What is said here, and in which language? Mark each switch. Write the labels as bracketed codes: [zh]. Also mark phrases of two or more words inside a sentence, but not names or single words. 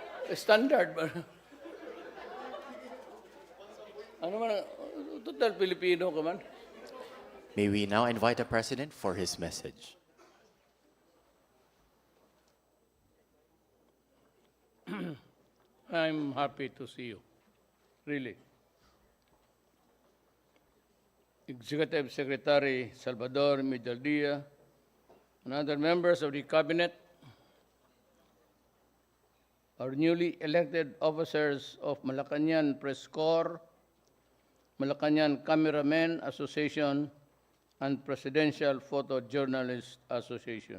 [tl] Standard ba? Ano man, total Filipino ka man. [en] May we now invite the President for his message. I'm happy to see you. Really. Executive Secretary Salvador Medaldia, and other members of the Cabinet, our newly elected officers of Malacañang Press Corps, Malacañan Cameramen Association, and Presidential Photojournalist Association.